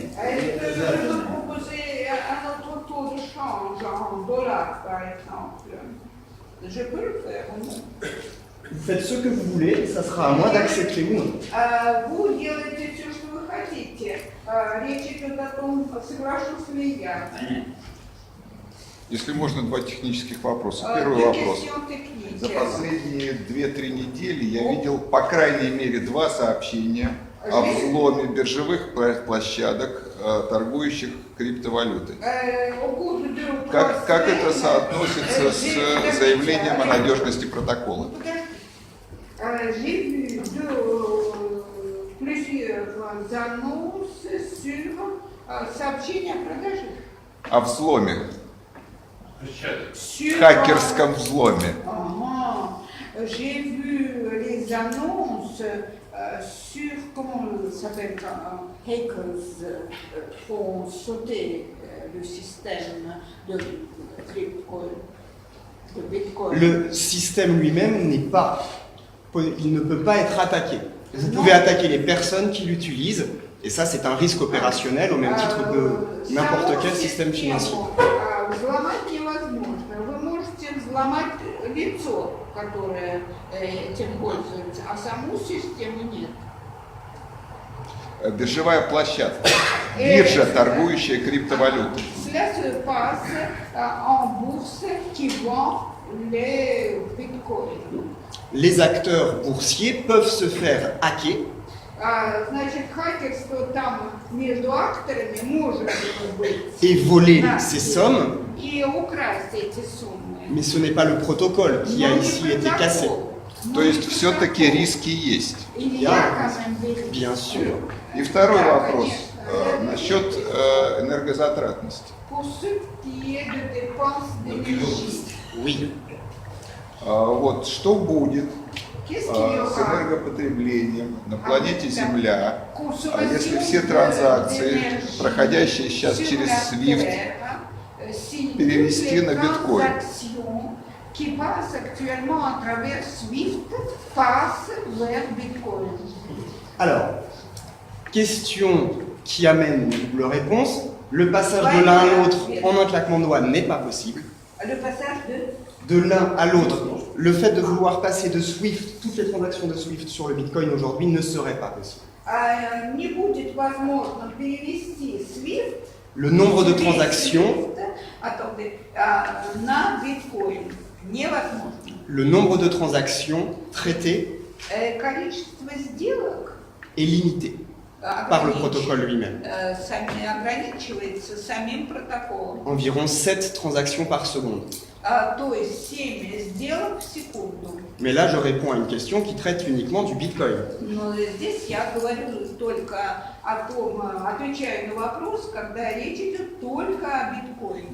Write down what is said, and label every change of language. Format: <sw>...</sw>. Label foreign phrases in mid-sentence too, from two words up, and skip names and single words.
<fr>Je peux proposer un autre taux de change en dollars, par exemple. Je peux le faire ou non? Vous faites ce que vous voulez, ça sera à moi d'accepter ou non.</fr> <ru>Вы делаете все, что вы хотите. Речь идет о том, соглашусь ли я. Понятно. Если можно, два технических вопроса. Первый</ru> <fr>Deux</fr> <ru>вопрос.</ru> <fr>questions techniques.</fr> <ru>За последние 2-3 недели я видел по крайней мере 2 сообщения о взломе биржевых площадок, торгующих криптовалютой. Как это соотносится с заявлением о надежности протокола?</ru> <fr>J'ai vu plusieurs annonces sur</fr> <ru>сообщения о продаже. О взломе,</ru> <fr>Sur,</fr> <ru>хакерском взломе.</ru> <fr>J'ai vu les annonces sur, comment ça s'appelle, hackers font sauter le système de Bitcoin. Le système lui-même n'est pas, il ne peut pas être attaqué. Vous pouvez attaquer les personnes qui l'utilisent, et ça c'est un risque opérationnel au même titre que n'importe quel système financier.</fr> <ru>Взломать невозможно. Вы можете взломать лицо, которое этим пользуется, а саму систему нет. Биржевая площадка, биржа, торгующая криптовалютой.</ru> <fr>Cela se passe en bourse qui vend les bitcoins. Les acteurs boursiers peuvent se faire hacker.</fr> <ru>Значит, хакерство там между акторами может быть.</ru> <fr>Et voler ces sommes,</fr> <ru>И украсть эти суммы.</ru> <fr>mais ce n'est pas le protocole qui a</fr> <ru>Но не</ru> <fr>ici été</fr> <ru>протокол.</ru> <fr>cassé.</fr> <ru>То есть все-таки риски есть.</ru> <fr>Il y</fr> <ru>Я-</ru> <fr>a quand même des risques. Bien sûr.</fr> <ru>И второй Да, вопрос конечно. насчет энергозатратности.</ru> <fr>Pour ce qui est de dépenses d'énergie. Oui.</fr> <ru>Вот что будет</ru> <fr>Qu'est-ce qu'il y</fr> <ru>с</ru> <fr>aura?</fr> <ru>энергопотреблением на планете Земля,</ru> <fr>Consommation</fr> <ru>если все</ru> <fr>de-</fr> <ru>транзакции,</ru> <fr>d'énergie</fr> <ru>проходящие сейчас</ru> <fr>sur</fr> <ru>через</ru> <fr>la SWIFT, Terre, si</fr> <ru>перевести</ru> <fr>toutes les</fr> <ru>на биткоин?</ru> <fr>transactions qui passent actuellement à travers SWIFT passent vers Bitcoin. Alors, question qui amène une double réponse. Le passage de l'un à l'autre en un claquement de doigts n'est pas possible. Le passage de... De l'un à l'autre, le fait de vouloir passer de SWIFT, toutes les transactions de SWIFT sur le Bitcoin aujourd'hui ne serait pas possible.</fr> <ru>Не будет возможно перевести SWIFT</ru> <fr>Le nombre de transactions, attendez,</fr> <ru>на биткоин. Невозможно.</ru> <fr>le nombre de transactions traitées</fr> <ru>Количество сделок</ru> <fr>est limité par le protocole lui-même.</fr> <ru>ограничивается самим протоколом.</ru> <fr>Environ 7 transactions par seconde.</fr> <ru>То есть 7 сделок в секунду.</ru> <fr>Mais là, je réponds à une question qui traite uniquement du Bitcoin.</fr> <ru>Но здесь я говорю только о том, отвечаю на вопрос, когда речь идет только о биткоине.</ru>